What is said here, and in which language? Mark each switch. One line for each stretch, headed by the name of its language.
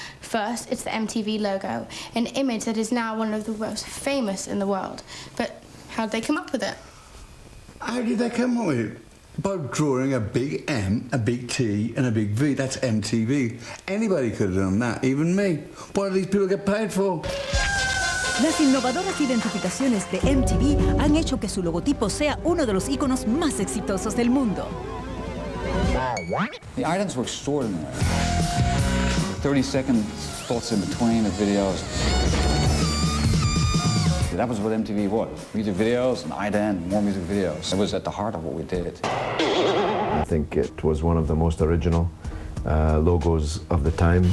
English: First, it's the MTV logo, an image that is now one of the most famous in the world. But how'd they come up with it? How did they come up with it? By drawing a big M, a big T, and a big V. That's MTV. Anybody could have done that, even me. What do these people get paid for?
Spanish: Las innovadoras identificaciones de MTV han hecho que su logotipo sea uno de los íconos más exitosos del mundo.
English: The items were extraordinary. 30-second spots in between the videos. That was what MTV was. Music videos, an ident, more music videos. It was at the heart of what we did. I think it was one of the most original logos of the time.